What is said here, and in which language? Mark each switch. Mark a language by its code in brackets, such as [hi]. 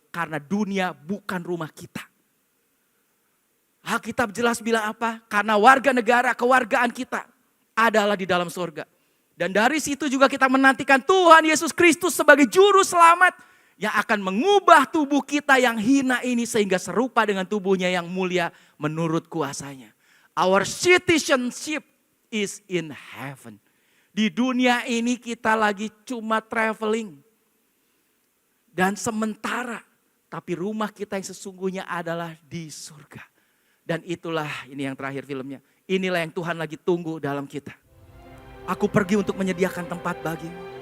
[id] Karena dunia bukan rumah kita. Alkitab jelas bilang apa? Karena warga negara, kewargaan kita adalah di dalam surga. Dan dari situ juga kita menantikan Tuhan Yesus Kristus sebagai juru selamat yang akan mengubah tubuh kita yang hina ini sehingga serupa dengan tubuhnya yang mulia menurut kuasanya. [en] Our citizenship is in heaven. [id] Di dunia ini kita lagi cuma traveling. Dan sementara, tapi rumah kita yang sesungguhnya adalah di surga. Dan itulah ini yang terakhir filmnya. Inilah yang Tuhan lagi tunggu dalam kita. Aku pergi untuk menyediakan tempat bagimu.